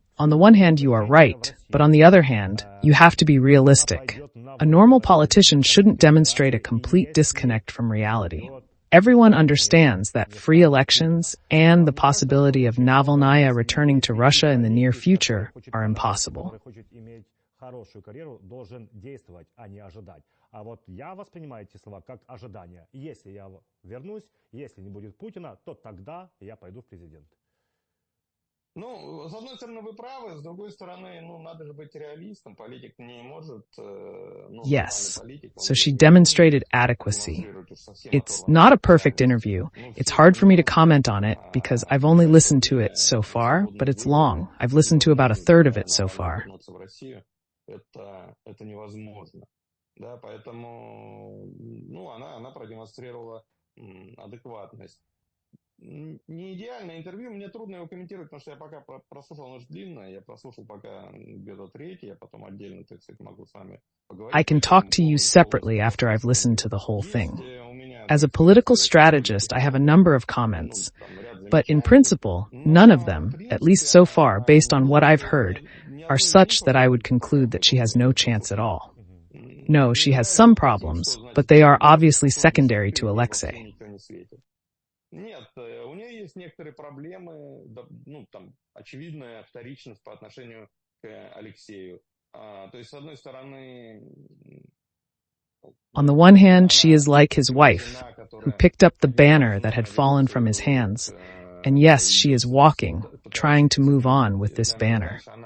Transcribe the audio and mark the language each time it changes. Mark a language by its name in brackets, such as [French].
[English] On the one hand, you are right, but on the other hand, you have to be realistic. A normal politician shouldn't demonstrate a complete disconnect from reality. Everyone understands that free elections and the possibility of Navalnaya returning to Russia in the near future are impossible. [Russian] Хорошую карьеру должен действовать, а не ожидать. А вот я воспринимаю эти слова как ожидание. Если я вернусь, если не будет Путина, то тогда я пойду в президенты. Ну, с одной стороны, вы правы, с другой стороны, надо же быть реалистом. Политик не может... [English] Yes, so she demonstrated adequacy. It's not a perfect interview. It's hard for me to comment on it because I've only listened to it so far, but it's long. I've listened to about a third of it so far. [Russian] Это невозможно. Да, поэтому, она продемонстрировала адекватность. Не идеальное интервью, мне трудно его комментировать, потому что я пока прослушал, оно же длинное, я прослушал пока где-то третий, я потом отдельно, так сказать, могу с вами поговорить. [English] I can talk to you separately after I've listened to the whole thing. As a political strategist, I have a number of comments, but in principle, none of them, at least so far, based on what I've heard, are such that I would conclude that she has no chance at all. No, she has some problems, but they are obviously secondary to Alexei. [Russian] Нет, у нее есть некоторые проблемы, очевидная вторичность по отношению к Алексею. То есть, с одной стороны... [English] On the one hand, she is like his wife, who picked up the banner that had fallen from his hands. And yes, she is walking, trying to move on with this banner.